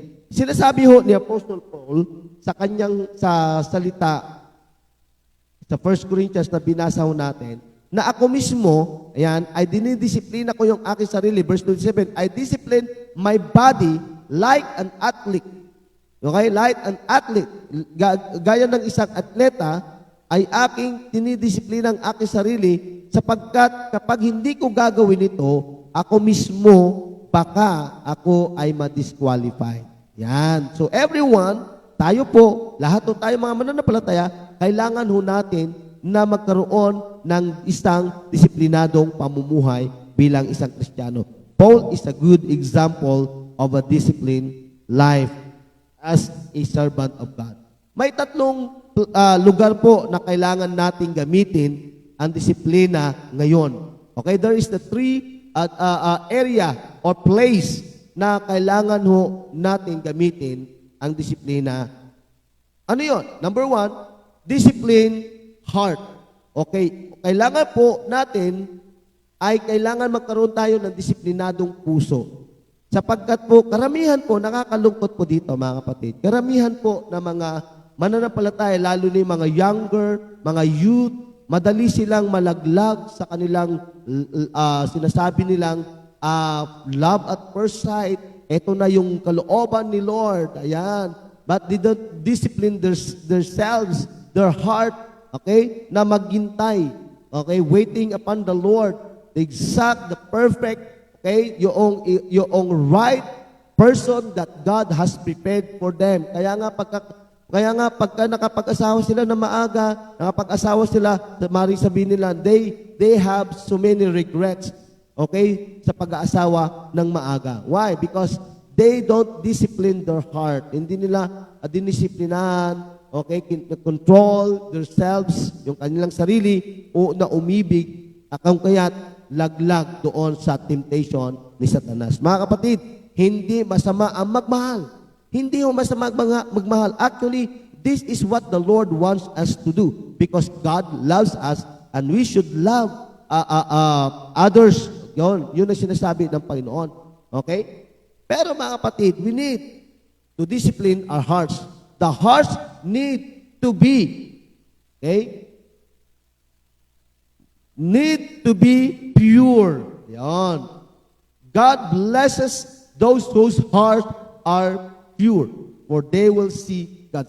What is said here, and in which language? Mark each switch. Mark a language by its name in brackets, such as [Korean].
[Filipino] Sinasabi ho ni Apostle Paul sa kanyang salita sa 1 Corinthians na binasa ho natin, na ako mismo, ayan, ay dinidisiplina ko yung aking sarili. [English] Verse 27, I discipline my body like an athlete. Okay? Like an athlete. [Filipino] Gaya ng isang atleta, ay aking dinidisiplina ang aking sarili sapagkat kapag hindi ko gagawin ito, ako mismo, baka ako ay ma-disqualify. Yan. [English] So everyone, [Filipino] tayo po, lahat po tayo mga mananampalataya, kailangan ho natin na magkaroon ng isang disiplinadong pamumuhay bilang isang Kristiyano. [English] Paul is a good example of a disciplined life as a servant of God. [Filipino] May tatlong lugar po na kailangan nating gamitin ang disiplina ngayon. [English] Okay, there is the three area or place [Filipino] na kailangan ho natin gamitin ang disiplina. Ano yon? [English] Number 1, discipline heart. [Filipino] Okay, kailangan po natin ay kailangan magkaroon tayo ng disiplinadong puso. Sapagkat po, karamihan po, nakakalungkot po dito mga kapatid, karamihan po na mga mananampalataya, lalo na yung mga younger, mga youth, madali silang malaglag sa kanilang sinasabi nilang [English] love at first sight. [Filipino] Ito na yung kalooban ni Lord. Ayan. [English] But they don't discipline themselves, their heart, okay, [Filipino] na maghintay. [English] Okay, waiting upon the Lord, the exact, the perfect, okay, yung right person that God has prepared for them. [Filipino] Kaya nga pagka nakapag-asawa sila na maaga, nakapag-asawa sila, maaaring sabihin nila, [English] they have so many regrets, [Filipino] okay, sa pag-aasawa ng maaga. [English] Why? Because they don't discipline their heart. [Filipino] Hindi nila dinisiplinahan, okay, [English] control themselves, [Filipino] yung kanilang sarili, o na umibig, akang kaya't laglag doon sa temptation ni Satanas. Mga kapatid, hindi masama ang magmahal. Hindi mo masama magmahal. [English] Actually, this is what the Lord wants us to do because God loves us and we should love others. [Filipino] Yun ang sinasabi ng Panginoon. [English] Okay? [Filipino] Pero mga kapatid, [English] we need to discipline our hearts. The hearts need to be, okay? Need to be pure. Yan. God blesses those whose hearts are pure, for they will see God.